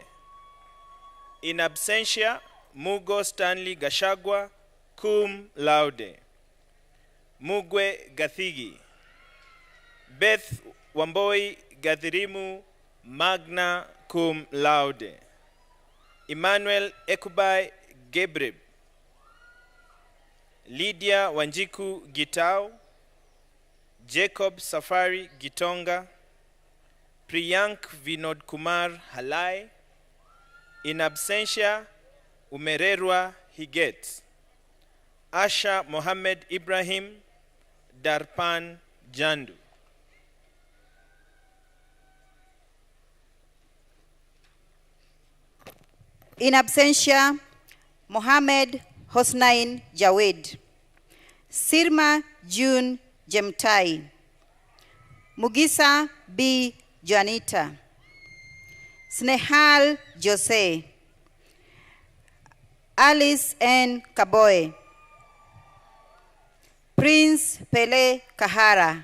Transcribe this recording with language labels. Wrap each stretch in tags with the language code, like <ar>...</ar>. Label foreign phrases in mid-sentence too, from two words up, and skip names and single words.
<la>In absentia,</la> <en>Mugo Stanley Gashagwa</en> <la>cum laude.</la> <en>Mugwe Gathigi. Beth Wamboi Gathirimu</en> <la>magna cum laude.</la> <en>Emmanuel Ekubai Gebreb. Lydia Wanjiku Gitau. Jacob Safari Gitonga. Priyank Vinod Kumar Halai.</en> <la>In absentia,</la> <en>Umererwa Higet. Asha Mohammed Ibrahim Darpan Jandu.</en> <la>In absentia,</la> <en>Mohammed Hosnain Jawed. Sirma June Jemtai. Mugisa B. Juanita. Snehal Jose. Alice N. Kaboe. Prince Pele Kahara.</en>